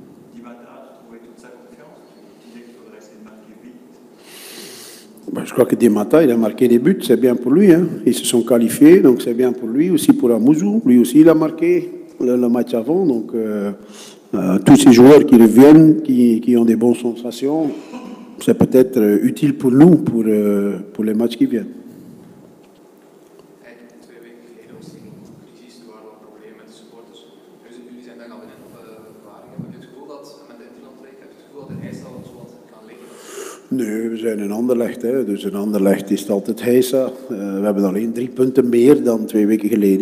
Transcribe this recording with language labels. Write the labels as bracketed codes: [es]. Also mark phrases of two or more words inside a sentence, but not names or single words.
[fr] Ben, je crois que Di Mattà, il a marqué des buts, c'est bien pour lui. Hein. Ils se sont qualifiés, donc c'est bien pour lui, aussi pour Amouzou. Lui aussi, il a marqué le match avant, donc... tous ces joueurs qui reviennent, qui ont des bonnes sensations, c'est peut-être utile pour nous, pour les matchs qui viennent. [nl] Nee, we zijn in Anderlecht. Hè. Dus in Anderlecht is het altijd heisa. We hebben alleen 3 punten meer dan 2 weken geleden.